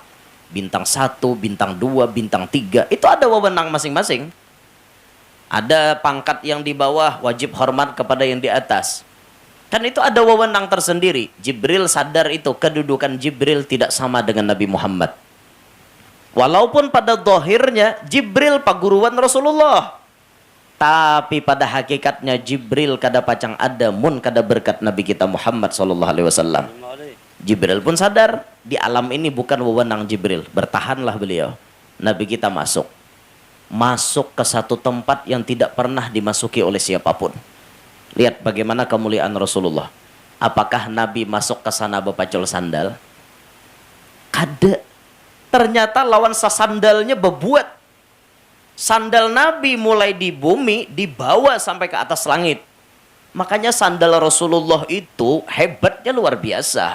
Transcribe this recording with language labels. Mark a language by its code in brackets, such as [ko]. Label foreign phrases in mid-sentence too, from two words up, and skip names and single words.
[id] Bintang 1, bintang 2, bintang 3. Itu ada wewenang masing-masing. Ada pangkat yang di bawah wajib hormat kepada yang di atas. Kan itu ada wewenang tersendiri. Jibril sadar itu, kedudukan Jibril tidak sama dengan Nabi Muhammad. Walaupun pada zahirnya Jibril paguruan Rasulullah. [bjn] Tapi pada hakikatnya Jibril kada pacang ada mun kada berkat Nabi kita Muhammad SAW. [id] Jibril pun sadar di alam ini bukan wewenang Jibril. Bertahanlah beliau. Nabi kita masuk. Masuk ke satu tempat yang tidak pernah dimasuki oleh siapapun. Lihat bagaimana kemuliaan Rasulullah. [bjn] Apakah Nabi masuk ke sana bepacul sandal? Kada. Ternyata lawan sandalnya bebuat. [id] Sandal Nabi mulai di bumi dibawa sampai ke atas langit. Makanya sandal Rasulullah itu hebatnya luar biasa.